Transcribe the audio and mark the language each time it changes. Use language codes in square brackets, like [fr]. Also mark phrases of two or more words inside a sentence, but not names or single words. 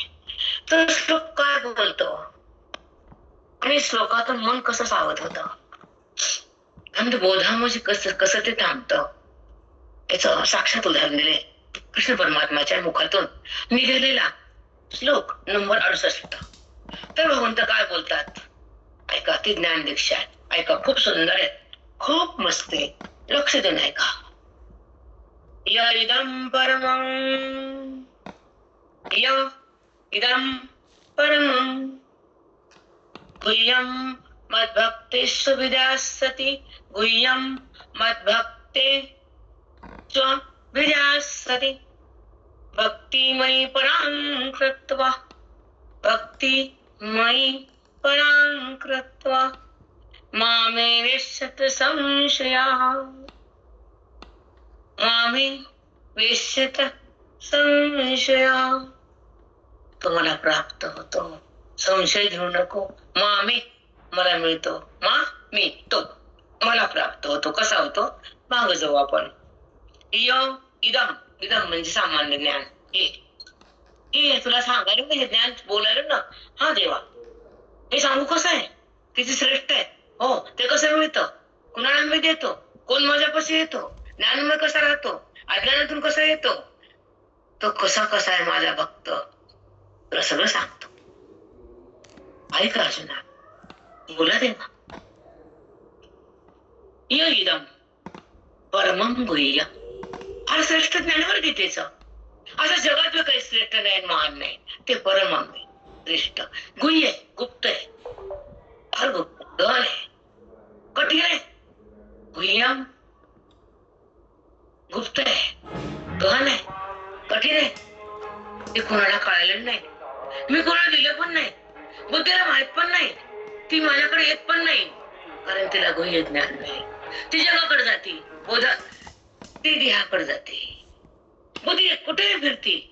[mr] तर श्लोक काय बोलतो आणि श्लोकातून मन कसं सावध होतं आणि बोधामध्ये कसं ते थांबतं, याचं साक्षात उदाहरण दिले कृष्ण परमात्माच्या मुखातून निघालेला श्लोक नंबर 68. तर भगवंत काय बोलतात ऐका. ती ज्ञान दीक्षा आहे, ऐका. खूप सुंदर आहे, खूप मस्त आहे, लक्ष देऊन ऐका. [sa] य इदं परमं, य इदं परमं गुह्यं मद्भक्तेषु विद्यास्सति गुह्यं मद्भक्ते च विद्यास्सति भक्तिमयि परां कृत्वा भक्तिमयि परां कृत्वा मामे वेश्यत संशयाः मामे वेश्यत संशयाः [mr] तुम्हाला प्राप्त होतो संशय घेऊ नको मामे मला मिळतो मी तो मला प्राप्त होतो कसा होतो माग जाऊ आपण इदम इदम म्हणजे सामान्य ज्ञान हे तुला सांगायला म्हणजे ज्ञान बोलायला ना हा देवा हे सांगू कसं आहे किती श्रेष्ठ आहे हो ते कसं मिळतं कुणाला मी देतो कोण माझ्यापाशी येतो ज्ञानमय कसा राहतो अज्ञानातून कसा येतो तो कसा कसा आहे माझा भक्त तुला सगळं सांगतो ऐक अर्जुना बोला देवा [sa] इदम परमं गुह्य [mr] फार श्रेष्ठ ज्ञानावर गीतेचं असं जगातलं काही श्रेष्ठ नाही महान नाही ते परम आहे श्रेष्ठ गुह्य आहे गुप्त आहे फार गुप्त गहन आहे कठीण आहे गुह्यम गुप्त आहे गहन आहे कठीण आहे ते कोणाला कळालेलं नाही मी कोणाला दिलं पण नाही बुद्धीला माहित पण नाही ती माझ्याकडे येत पण नाही कारण तिला गुह्य ज्ञान नाही ती जगाकडे जाते बोधा ती देहाकडे जाते बुद्धी कुठे फिरती